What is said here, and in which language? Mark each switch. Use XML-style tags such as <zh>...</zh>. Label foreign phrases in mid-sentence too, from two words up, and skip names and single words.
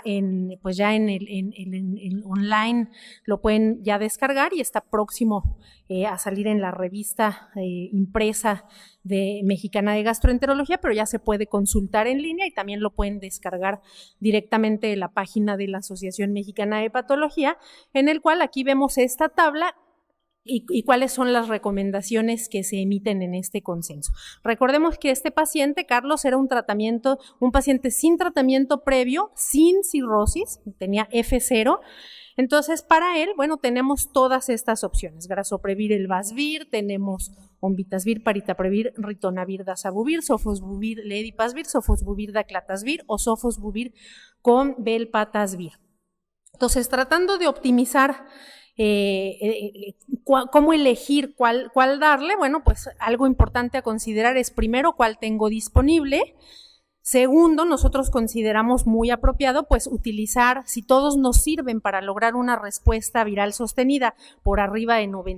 <es>ya en el online, lo pueden ya descargar y está próximo a salir en la revista impresa mexicana de gastroenterología, pero ya se puede consultar en línea y también lo pueden descargar directamente de la página de la Asociación Mexicana de Hepatología, en el cual aquí vemos esta tabla y cuáles son las recomendaciones que se emiten en este consenso. Recordemos que este paciente, Carlos, era un paciente sin tratamiento previo, sin cirrosis, tenía F0. Entonces, para él, tenemos todas estas opciones: Grasoprevir Elbasvir, tenemos Onvitasvir, Paritaprevir, Ritonavir, Dazabuvir, Sofosbuvir, Ledipasvir, Sofosbuvir, Daclatasvir o Sofosbuvir con Velpatasvir. Entonces, tratando de optimizar cómo elegir cuál darle, pues algo importante a considerar es primero cuál tengo disponible, Segundo, nosotros consideramos muy apropiado pues utilizar, si todos nos sirven para lograr una respuesta viral sostenida por arriba de</es>